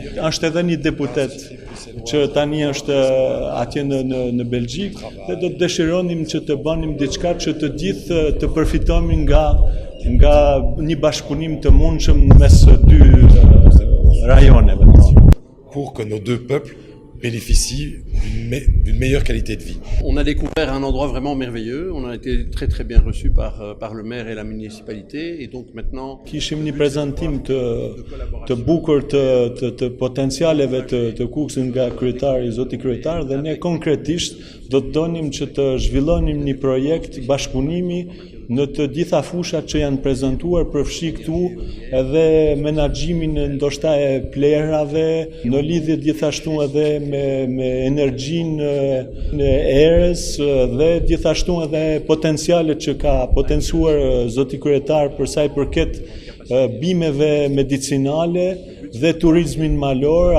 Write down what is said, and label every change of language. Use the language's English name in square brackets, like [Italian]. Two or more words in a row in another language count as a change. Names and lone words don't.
[Albanian] Është edhe një deputet që tani është atje në Belgjik dhe do të dëshironim që të bënim diçka që të gjithë të përfitonin nga një bashkëpunim të mundshëm mes dy rajoneve. [French] Pour que nos deux peuples bénéficient d'une meilleure qualité de vie. On a découvert un endroit vraiment merveilleux, on a été très bien reçus par le maire et la municipalité et donc maintenant [Albanian] kishim një prezantim të bukur të potencialeve të Kukësit nga kryetari, zoti kryetar, dhe ne konkretisht do të donim që të zhvillonim një projekt bashkëpunimi në të gjitha fushat që janë prezantuar, përfshi këtu edhe menaxhimin ndoshta e plerave, në lidhje gjithashtu edhe me energjinë e erës dhe gjithashtu edhe potencialet që ka potencuar zoti kryetar për sa i përket bimeve medicinale dhe turizmin malor.